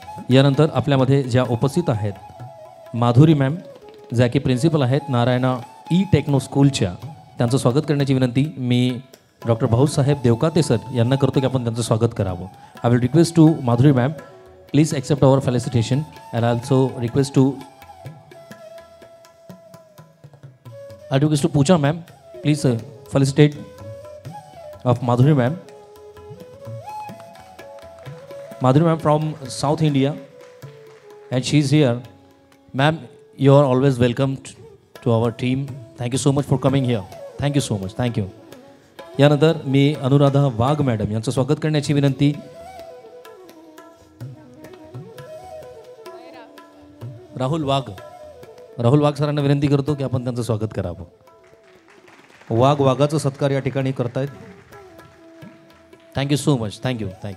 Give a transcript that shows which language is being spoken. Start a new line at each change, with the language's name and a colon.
Marathi: यानंतर आपल्यामध्ये ज्या उपस्थित आहेत माधुरी मॅम ज्या की प्रिन्सिपल आहेत नारायणा ई टेक्नो स्कूलच्या, त्यांचं स्वागत करण्याची विनंती मी डॉक्टर भाऊसाहेब देवकाते सर यांना करतो की आपण त्यांचं स्वागत करावं.
English: I will request to Madhuri ma'am please accept our felicitation and also request to Pooja ma'am please felicitate of Madhuri ma'am. Madhuri ma'am from South India and she's here. Ma'am, you are always welcome to our team. Thank you so much for coming here. Thank you so much. Thank you.
Marathi: यानंतर मी अनुराधा वाघ madam यांचं स्वागत करण्याची विनंती. राहुल वाघ सरांना विनंती करतो की आपण त्यांचं स्वागत करावं. वाघाचा सत्कार या ठिकाणी करतायत.
English: Thank you so much. Thank you.